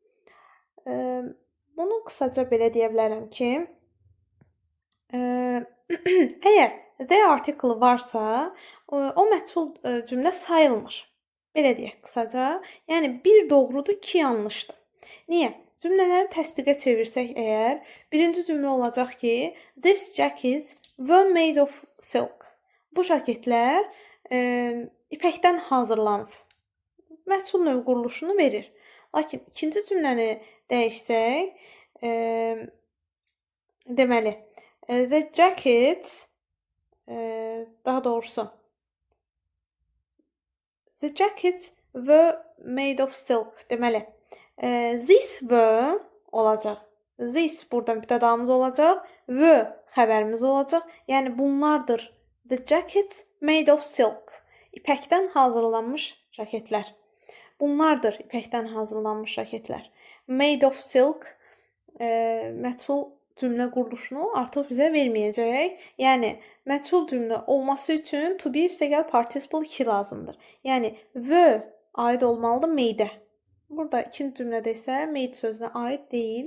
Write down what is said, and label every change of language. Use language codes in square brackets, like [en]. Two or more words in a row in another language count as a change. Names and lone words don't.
[az] Bunu qısaca belə deyə bilərəm ki, əgər [en] the article [az] varsa, o məchul cümlə sayılmır. Belə deyək qısaca. Yəni 1 doğrudur, 2 yanlışdır. Niyə? Cümlələri təsdiqə çevirsək əgər, birinci cümlə olacaq ki, [en] this jackets were made of silk. [az] Bu jaketlər ipəkdən hazırlanıb. Məchul növ quruluşunu verir. Lakin ikinci cümləni dəyişsək, deməli, [en] the jackets, [az] daha doğrusu, [en] the jackets were made of silk. [az] Deməli, [en] this were [az] olacaq. This burada mübtədamız olacaq. Were xəbərimiz olacaq. Yəni bunlardır. [en] The jackets made of silk. [az] İpəkdən hazırlanmış jaketlər. Bunlardır ipəkdən hazırlanmış jaketlər. [en] Made of silk [az] məchul cümlə quruluşunu artıq bizə verməyəcək. Yəni məchul cümlə olması üçün to be üstəgəl participle 2 lazımdır. Yəni were aid olmalıdır made-ə. Burada ikinci cümlədə isə made sözünə aid deyil.